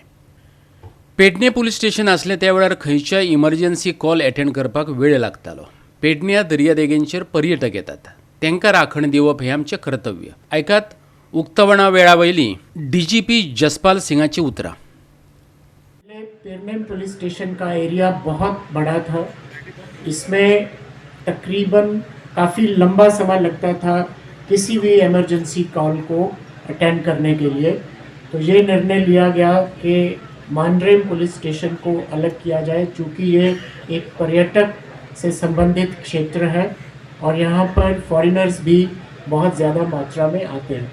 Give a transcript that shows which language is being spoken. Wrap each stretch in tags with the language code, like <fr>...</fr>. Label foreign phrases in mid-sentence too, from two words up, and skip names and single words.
<kok>पेडणे पुलीस स्टेशन आसलें त्या वेळार खंयच्याय</kok> <en>emergency call attend</en> <kok>करपाक वेळ लागतालो. पेडण्यां दर्यादेगेंचेर पर्यटक येतात, तांकां राखण दिवप हें आमचें कर्तव्य. आयकात उक्तावणा वेळावयली DGP जसपाल सिंगाची उतरां.</kok> <hi>पेडणे पुलिस स्टेशन का एरिया बहुत बड़ा था. इसमें तकरीबन काफ़ी लंबा समय लगता था किसी भी</hi> <en>emergency call</en> <hi>को अटेंड करने के लिए. तो ये निर्णय लिया गया कि मांद्रे पुलिस स्टेशन को अलग किया जाए, चूँकि ये एक पर्यटक से संबंधित क्षेत्र है और यहाँ पर फॉरेनर्स भी बहुत ज़्यादा मात्रा में आते हैं.</hi>